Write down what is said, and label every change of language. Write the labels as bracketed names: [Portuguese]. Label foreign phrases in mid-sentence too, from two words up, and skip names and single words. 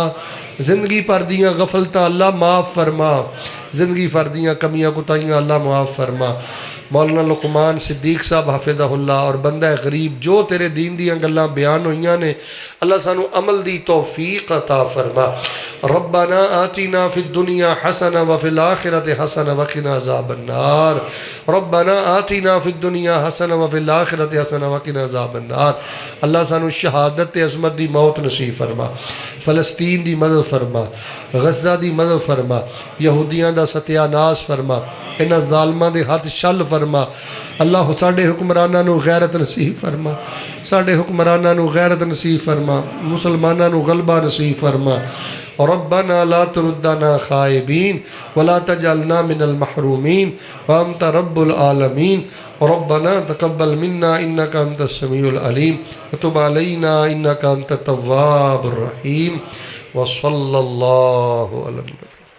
[Punjabi] زندگی بھر دیاں غفلتاں اللہ معاف فرما، زندگی بھر دیاں کمیاں کوتاہیاں اللہ معاف فرما. مولانا لقمان صدیق صاحب حفظہ اللہ اور بندہ غریب جو تیرے دین دیاں گلاں بیان ہوئیاں نیں، اللہ سانوں عمل دی توفیق عطا فرما. [Arabic] ربنا آتنا في الدنيا حسنة وفي الآخرة حسنة وقنا عذاب النار. ربنا آتنا في الدنيا حسنة وفي الآخرة حسنة وقنا عذاب النار. [Punjabi] اللہ سانوں شہادت تے عظمت دی موت نصیب فرما. فلسطین دی مدد فرما، غزہ دی مدد فرما، یہودیاں دا ستیاناس فرما، انہاں ظالماں دے ہتھ چھل فرما. اللہ ساڈے حکمراناں نوں غیرت نصیب فرما، ساڈے حکمراناں نوں غیرت نصیب فرما، مسلماناں نوں غلبہ نصیب فرما. [Arabic] ربنا لا تردنا خائبين ولا تجعلنا من المحرومين وأنت رب العالمين. ربنا تقبل منا إنك أنت السميع العليم وتب علينا إنك أنت التواب الرحيم. وصلى الله عليه